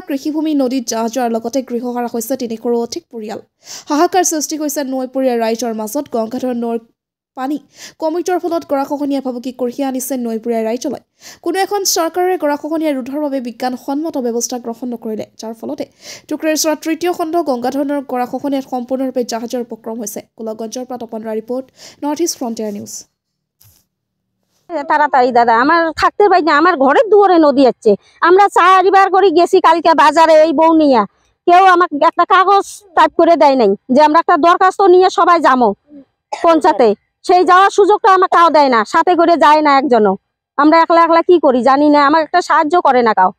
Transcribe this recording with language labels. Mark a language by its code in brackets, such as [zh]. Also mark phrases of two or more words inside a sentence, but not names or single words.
[as] কৃষিভূমি নদীত জাহ যোৱাৰ লগতে গৃহহাৰা হৈছে ৩০০ৰো অধিক পৰিয়াল হাহাকাৰ সৃষ্টি হৈছে নৈপৰীয়া ৰাইজৰ মাজত গংগাধৰ নৈৰ পানী কমিটৰ ফলত গৰাখহনীয়া ভাবুকি কঢ়িয়াই আনিছে নৈপৰীয়া ৰাইজলৈ কোনো এখন চৰকাৰে গৰাখহনীয়া ৰোধৰ বাবে বিজ্ঞানসন্মত ব্যৱস্থা গ্ৰহণ নকৰিলে যাৰ ফলতে টুক্ৰচৰা তৃতীয় খণ্ড গংগাধৰ নৈৰ গৰাখহনীয়াত সম্পূৰ্ণৰূপে জাহাজৰ উপক্ৰম হৈছে গোলকগঞ্জৰ পৰা তপনৰা ৰিপোৰ্ট নৰ্থ ইষ্ট ফ্ৰণ্টিয়াৰ নিউজ [bn] তাড়াতাড়ি দাদা আমার থাকতে পারি না আমার ঘরের দুয়ারে নদী যাচ্ছে আমরা 4বার করে গেছি কালকে বাজারে এই বউ নিয়ে কেউ আমাকে একটা কাগজ টাইপ করে দেয় নাই যে আমরা একটা দরখাস্ত নিয়ে সবাই যাবো পঞ্চায়েতে সেই যাওয়ার সুযোগটা আমাকে কাউ দেয় না সাথে করে যায় না একজনও আমরা একলা একলা কি করি জানি না আমার একটা সাহায্য করে না কাউ